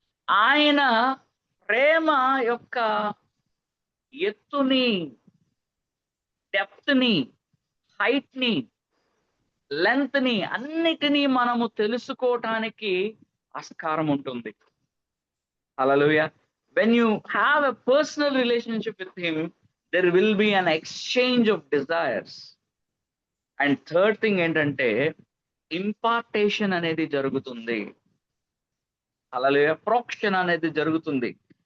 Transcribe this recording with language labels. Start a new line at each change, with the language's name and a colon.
Telugu: ఆయన ప్రేమ యొక్క ఎత్తుని, డెప్త్ ని, హైట్ ని, లెంత్ ని, అన్నిటినీ మనము తెలుసుకోవటానికి ఆస్కారం ఉంటుంది. హల్లెలూయా.
English: When you have a personal relationship with him, there will be an exchange of desires. And third thing
Telugu: ఏంటంటే, ఇంపార్టేషన్ అనేది జరుగుతుంది. హల్లెలూయా. ప్రోక్షణ అనేది జరుగుతుంది.